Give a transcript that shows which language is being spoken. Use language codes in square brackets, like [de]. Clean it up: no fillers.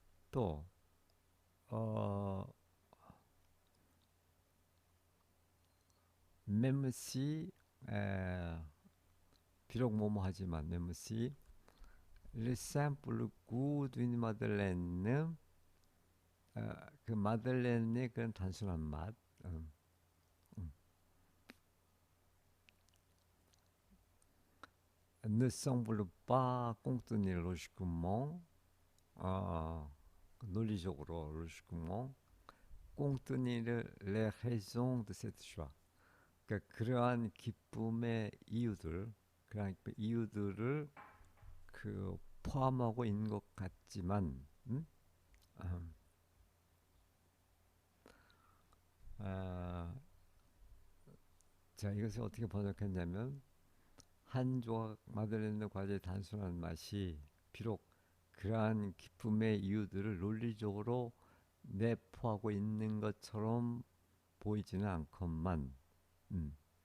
[ko] 또 어, 멤시 비록 뭐뭐하지만 멤시 [fr] le simple goût d'une madeleine [ko] 그 마들렌의 그런 단순한 맛 음. [fr] ne semble pas contenir logiquement 어, [ko] 논리적으로 [fr] logiquement contenir les raisons de cette joie. [ko] 그러니까 그러한 기쁨의 이유들, 그러한 이유들을 그 포함하고 있는 것 같지만, 음, 아, 자 이것을 어떻게 번역했냐면 한 조각 마들렌의 과자의 단순한 맛이 비록 그러한 기쁨의 이유들을 논리적으로 내포하고 있는 것처럼 보이지는 않건만, 음,